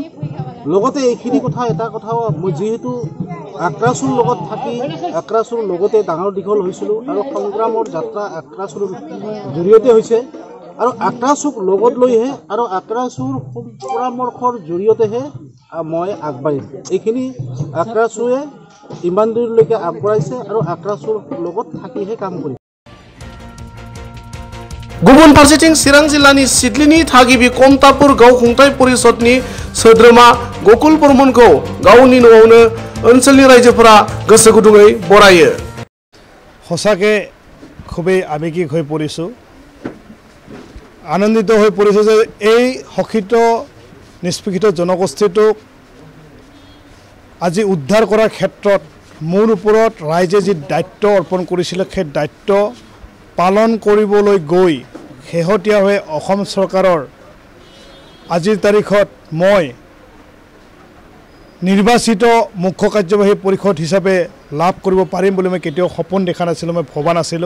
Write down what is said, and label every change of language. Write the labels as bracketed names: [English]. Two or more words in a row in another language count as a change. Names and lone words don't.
[Assamese] লগতে এইখিনি কথা এটা কথাও মই যিহেতু আক্ৰাচুৰ লগত থাকি আক্ৰাচুৰ লগতে ডাঙৰ দীঘল হৈছিলোঁ আৰু সংগ্ৰামৰ যাত্ৰা আক্ৰাচুৰ জৰিয়তে হৈছে আৰু আক্ৰাচুক লগত লৈহে আৰু আক্ৰাচুৰ পৰামৰ্শৰ জৰিয়তেহে মই আগবাঢ়িম। এইখিনি আক্ৰাচুৱে ইমান দূৰলৈকে আগবঢ়াইছে আৰু আক্ৰাচুৰ লগত থাকিহে কাম কৰিম। [Bodo] गुबुन फारसेथिं चिरां जिल्लानि सिडलिनि थागिबि कमतापुर गावखुंथाय परिषदनि सोद्रोमा गकुल बर्मनखौ गावनि न'आवनो ओनसोलनि रायजोफोरा गोसो गुदुङै बरायो। [Assamese] সঁচাকৈ খুবেই আৱেগিক হৈ পৰিছোঁ, আনন্দিত হৈ পৰিছোঁ যে এই শোষিত নিষ্পেষিত জনগোষ্ঠীটোক আজি উদ্ধাৰ কৰাৰ ক্ষেত্ৰত মোৰ ওপৰত ৰাইজে যি দায়িত্ব অৰ্পণ কৰিছিলে সেই দায়িত্ব পালন কৰিবলৈ গৈ শেহতীয়াভাৱে অসম চৰকাৰৰ আজিৰ তাৰিখত মই নিৰ্বাচিত মুখ্য কাৰ্যবাহী পৰিষদ হিচাপে লাভ কৰিব পাৰিম বুলি মই কেতিয়াও সপোন দেখা নাছিলোঁ, মই ভবা নাছিলোঁ।